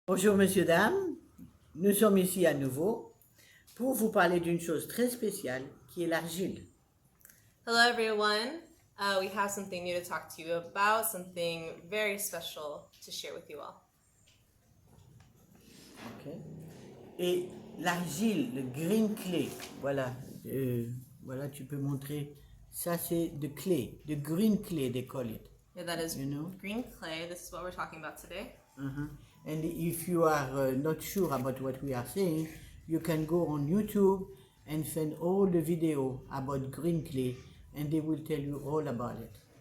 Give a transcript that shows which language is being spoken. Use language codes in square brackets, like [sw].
[fr] Bonjour messieurs, dames, nous sommes ici à nouveau pour vous parler d'une chose très spéciale qui est l'argile. [en] Hello, everyone. We have something new to talk to you about, something very special to share with you all. Okay. [fr] Et l'argile, le green clay, voilà, voilà, tu peux montrer, ça c'est de clay, [en] the green clay they call it. Yeah, that is You know? green clay. This is what we're talking about today. And if you are not sure about what we are saying, you can go on YouTube and find all the video about green clay and they will tell you all about it.